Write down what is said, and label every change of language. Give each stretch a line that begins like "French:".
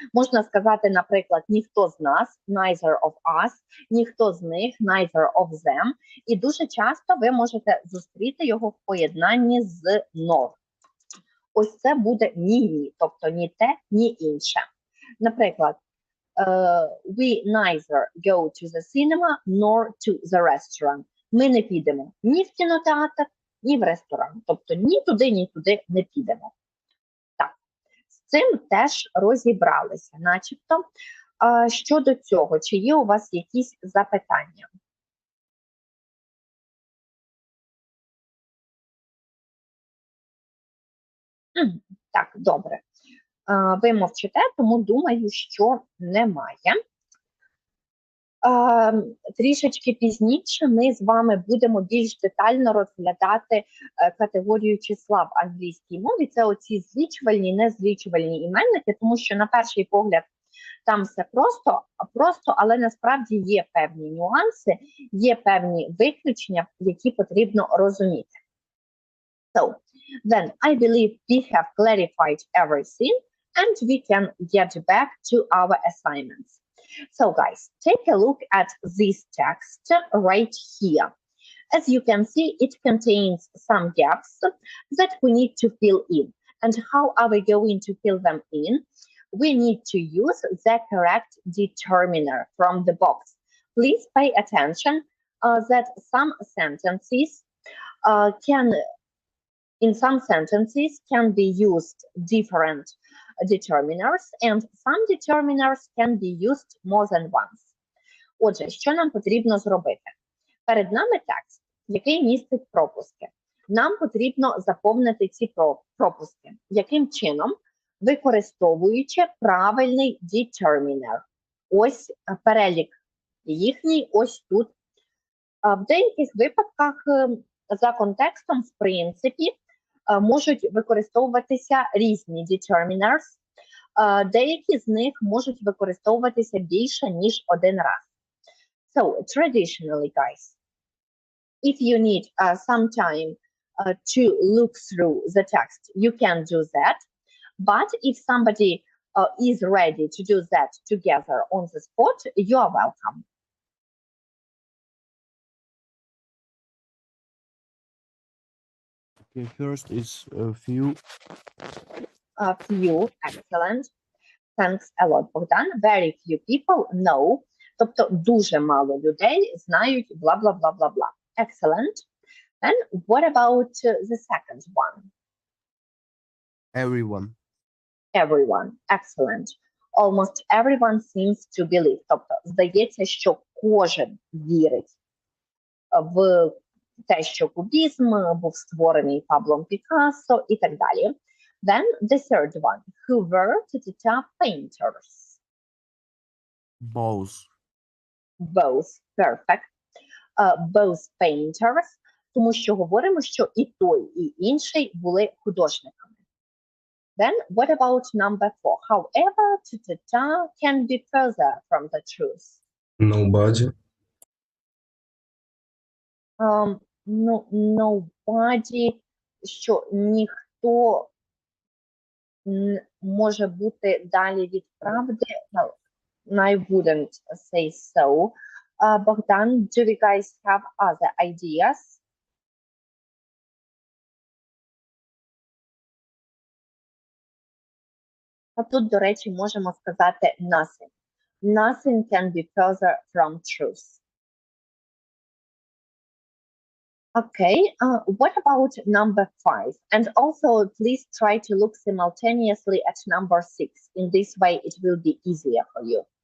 Ukrainian: Можна сказати, наприклад, ніхто з нас,
English: neither of us,
Ukrainian: ніхто з них,
English: neither of them.
Ukrainian: І дуже часто ви можете зустріти його в поєднанні з nor. Ось це буде ні-ні, тобто ні те, ні інше. Наприклад,
English: we neither go to the cinema nor to the restaurant.
Ukrainian: Ми не підемо ні в кінотеатр, ні в ресторан. Тобто ні туди не підемо. Так, з цим теж розібралися, начебто. Щодо цього, чи є у вас якісь запитання? Так, добре. Ви мовчите, тому думаю, що немає. Трішечки пізніше ми з вами будемо більш детально розглядати категорію числа в англійській мові. Це оці злічувальні, незлічувальні іменники, тому що на перший погляд там все просто, але насправді є певні нюанси, є певні виключення, які потрібно розуміти.
English: So, then I believe we have clarified everything and we can get back to our assignments. So guys, take a look at this text right here. As you can see, it contains some gaps that we need to fill in. And how are we going to fill them in? We need to use the correct determiner from the box. Please pay attention that some sentences in some sentences can be used different determiners, and some determiners can be used more than once.
Ukrainian: Отже, що нам потрібно зробити? Перед нами текст, який містить пропуски. Нам потрібно заповнити ці пропуски. Яким чином? Використовуючи правильний determiner. Ось перелік їхній, ось тут. В деяких випадках за контекстом, в принципі, можуть використовуватися різні determiners. Деякі з них можуть використовуватися більше, ніж один раз.
English: So, traditionally, guys, if you need some time to look through the text, you can do that. But if somebody is ready to do that together on the spot, you are welcome. Okay, first is few. Few, excellent. Thanks a lot, Богдан. Very few people know.
Ukrainian: Тобто дуже мало людей знають бла-бла-бла-бла-бла.
English: Excellent. And what about the second one? Everyone. Everyone. Excellent. Almost everyone seems to believe.
Ukrainian: Тобто здається, що кожен вірить в те, що кубізм був створений Паблом Пікассо і так далі.
English: Then the third one, who were the top painters? Both. Both, perfect. Both painters,
Ukrainian: тому що говоримо, що і той, і інший були художниками.
English: Then, what about number 4? However, ta can be further from the truth. Nobody.
Ukrainian: Nobody, що ніхто може бути далі від правди.
English: No, I wouldn't say so. Bogdan, do you guys have other ideas?
Ukrainian: А тут, до речі, можемо сказати nothing.
English: Nothing can be further from truth. Okay, what about number 5? And also, please try to look simultaneously at number 6. In this way, it will be easier for you.